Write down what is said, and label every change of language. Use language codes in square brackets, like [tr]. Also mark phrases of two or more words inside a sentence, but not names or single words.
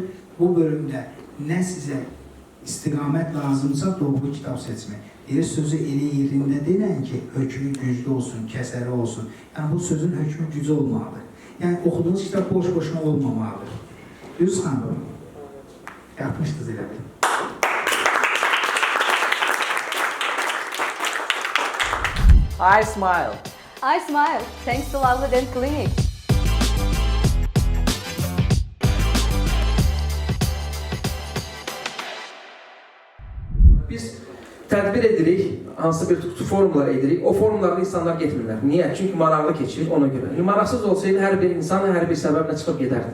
[az] Bu bölümdə nə sizə istiqamət lazımsa, doğru kitab seçmək. Deyir, sözü elə yerində deyilən ki, hökmü güclü olsun, kəsəri olsun. Yəni, bu sözün hökmü gücü olmalıdır. Yəni, oxuduğunuz kitab boş-boşuna olmamalıdır. Düz xanım, yapmışdınız elə bir. [en] I smile. I smile. Thanks to Lovely Dent Clinic. [az] Biz tədbir edirik, hansı bir formlar edirik. O formlarda insanlar getmirlər. Niyə? Çünki maraqlı keçir ona görə. Maraqsız olsaydı hər bir insan hər bir səbəblə çıxıb gedərdi.